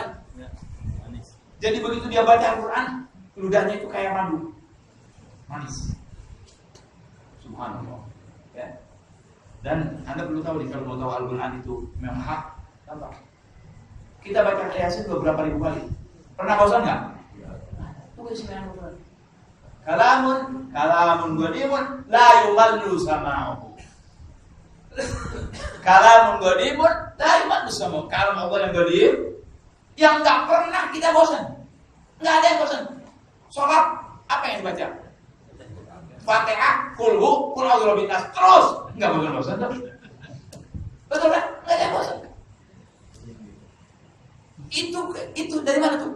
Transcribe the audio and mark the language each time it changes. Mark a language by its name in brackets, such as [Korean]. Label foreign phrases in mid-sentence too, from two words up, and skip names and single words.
[Indonesian] Jadi begitu dia baca Al-Quran, ludahnya itu kayak madu, manis. Subhanallah. Ya. Dan Anda perlu tahu nih, kalau mau tahu Al-Quran itu memang hak. Apa? Kita baca Yasin beberapa ribu kali. Pernah bosan nggak? Itu isinya Al-Quran. [Arabic] كلام قديم لا يمل سماعه. كلام قديم لا يمل سماعه. كلام الله [Indonesian] yang ghadim, yang nggak pernah kita bosan. Nggak ada yang bosan. Sholat apa yang dibaca? [Arabic] Fatihah, قل أعوذ برب الناس, [Indonesian] terus nggak bosan. Betul kan? Nggak ada yang bosan. Itu dari mana tuh?